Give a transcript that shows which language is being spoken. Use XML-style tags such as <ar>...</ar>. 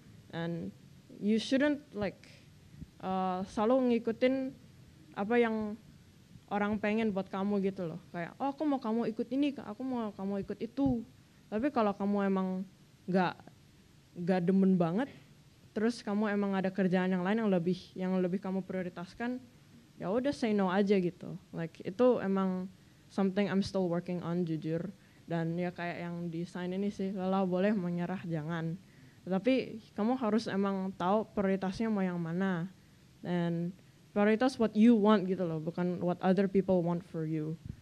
<en>And you shouldn't like</en> <id>selalu ngikutin apa yang orang pengen buat kamu gitu loh. Kayak, oh aku mau kamu ikut ini, aku mau kamu ikut itu. Tapi kalau kamu emang gak demen banget, terus kamu emang ada kerjaan yang lain yang lebih kamu prioritaskan, ya udah</id> <en>say no</en> <id>aja gitu.</id> <en>Like</en> <id>itu emang</id> <en>something I'm still working on</en> <id>jujur. Dan ya kayak yang desain ini sih, lelah boleh, menyerah jangan. Tapi kamu harus emang tahu prioritasnya mau yang mana. Dan prioritas</id> <en>what you want</en> <id>gitu loh, bukan</id> <en>what other people want for you.</en>